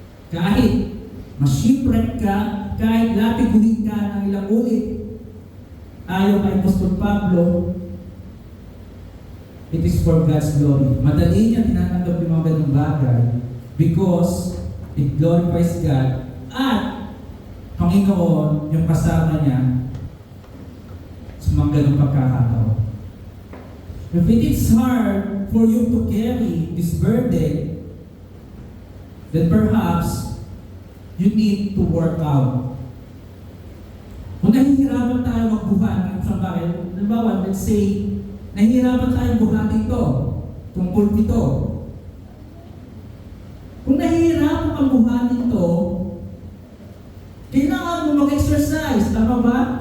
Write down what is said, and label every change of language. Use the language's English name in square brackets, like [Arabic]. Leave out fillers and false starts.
[Filipino] Kahit ma-shipwreck ka, kahit lapiguhin ka ng ilang ulit, ayaw kay Apostol Pablo, [English] it is for God's glory. [Filipino] Madali niya tinatanggap yung mga ganung bagay [English] because it glorifies God [Filipino] at Panginoon yung kasama niya sa mga ganung pagkakataon. [English] If it is hard for you to carry this burden, then perhaps you need to work out. [Filipino] Kung nahihirapan tayo magbuhat ng isang bagay, halimbawa, [English] let's say, [Filipino] nahihirapan tayo buhatin ito, tungkol ito. Kung nahihirapan kang buhatin ito, kailangan mo mag-exercise, tama ba?